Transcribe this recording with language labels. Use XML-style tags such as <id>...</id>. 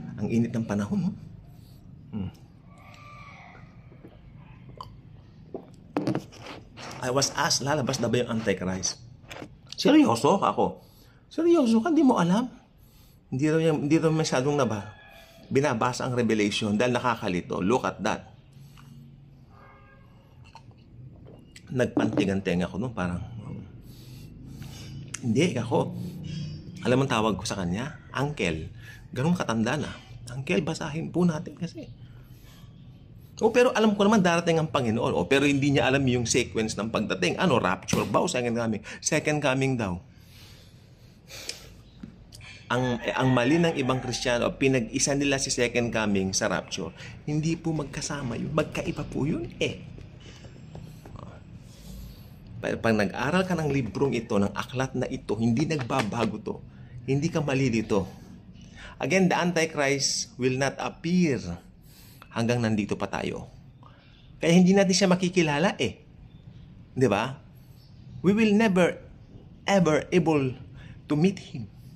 <tl>Ang init ng panahon,</tl> <en>I was asked,</en> <tl>lalabas na ba yung Antichrist? Seryoso ako. Seryoso ka? Hindi mo alam? Hindi daw masyadong binabasa ang Revelation dahil nakakalito.</tl> <en>Look at that.</en> <tl>Nagpantigan-tenga ako noon, parang hindi ako. Alam mo tawag ko sa kanya? Uncle. Ganun katanda na. Uncle, basahin po natin kasi. Pero alam ko naman darating ang Panginoon. Pero hindi niya alam yung sequence ng pagdating. Rapture ba o second coming? Second coming daw. Ang mali ng ibang Kristiyano, pinag-isa nila si second coming sa rapture. Hindi po magkasama yun. Magkaiba po yun Pag nag-aral ka ng librong ito, ng aklat na ito, hindi nagbabago to. Hindi ka malilito.</tl> <en>Again, the Antichrist will not appear</en> <tl>hanggang nandito pa tayo. Kaya hindi natin siya makikilala Di ba?</tl> <en>We will never, ever able to meet Him.</en>